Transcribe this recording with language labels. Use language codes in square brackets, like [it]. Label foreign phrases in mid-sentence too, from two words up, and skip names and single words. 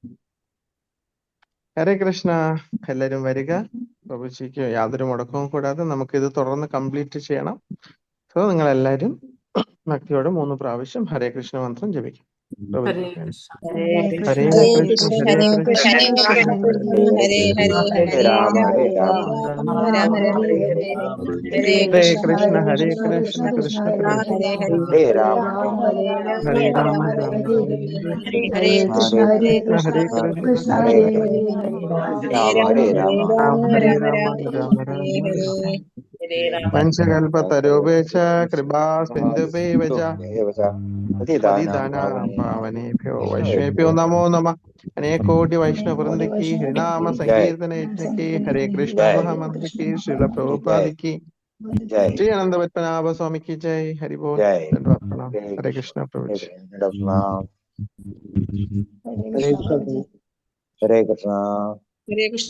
[ml] ഹരേ കൃഷ്ണ. എല്ലാരും വരിക. പ്രഭുജിക്ക് യാതൊരു മുടക്കവും കൂടാതെ നമുക്കിത് തുടർന്ന് കംപ്ലീറ്റ് ചെയ്യണം. സോ നിങ്ങൾ എല്ലാവരും ഭക്തിയോടെ 3 പ്രാവശ്യം ഹരേ കൃഷ്ണ മന്ത്രം ജപിക്കും. [sa] ഹരേ പ്രഭുജി കൃഷ്ണ ഹരേ ഹരേ കൃഷ്ണ കൃഷ്ണ ഹരേ കൃഷ്ണ കൃഷ്ണ കൃഷ്ണ ഹരേ ഹരേ കൃഷ്ണ ഹരേ ഹരേ രാമ ഹരേ രാമ രാമ രാമ രാമ രാമ ഹരേ ഹരേ ഹരേ ഹരേ, ഹരേ ഹരേ കൃഷ്ണ കൃഷ്ണ ഹരേ ഹരേ കൃഷ്ണ കൃഷ്ണ കൃഷ്ണ കൃഷ്ണ കൃഷ്ണ ഹരേ കൃഷ്ണ ഹരേ ഹരേ ഹരേ രാമ രാമ ഹരേ ഹരേ ഹരേ രാമ രാമ രാമ രാമ ഹരേ രാമ ഹരേ ഹരേ ഹരേ കൃഷ്ണ ഹരേ ഹരേ കൃഷ്ണ കൃഷ്ണ ഹരേ കൃഷ്ണ കൃഷ്ണ കൃഷ്ണ ഹരേ ഹരേ ഹരേ, ഹരേ രാമ ഹരേ രാമ രാമ ഹരേ രാമ രാമ രാമ പഞ്ചകൽപതരുഭ്യശ്ച കൃപാ സിന്ധുഭ്യശ്ച പതിതാനാം പാവനേഭ്യോ വൈഷ്ണവേഭ്യോ നമോ നമഃ. [hi] അനേകോടി വൈഷ്ണവവൃന്ദ की हरिनाम संकीर्तन यज्ञ की हरे कृष्णा महामंत्र की श्रील प्रभुपाद की श्री आनंद पद्मनाभ स्वामी की जय. हरि बोल. धन्यवाद. प्रणाम. हरे कृष्णा प्रभु जी. हरे कृष्ण. हरे कृष्ण.